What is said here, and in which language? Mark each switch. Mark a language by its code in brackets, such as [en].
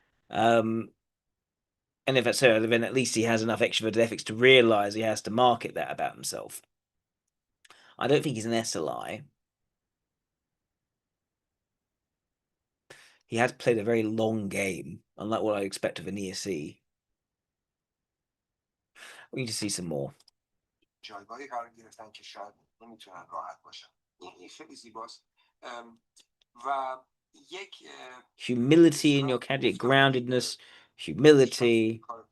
[en] And if that's so, then at least he has enough extroverted ethics to realize he has to market that about himself. I don't think he's an SLI. He has played a very long game, unlike what I expect of an ESC. We need to see some more. [fa] جایگاهی قرار گرفتن که شاید نمیتونن راحت باشن. این خیلی زیباست. و یک [en] humility in your category, groundedness, humility.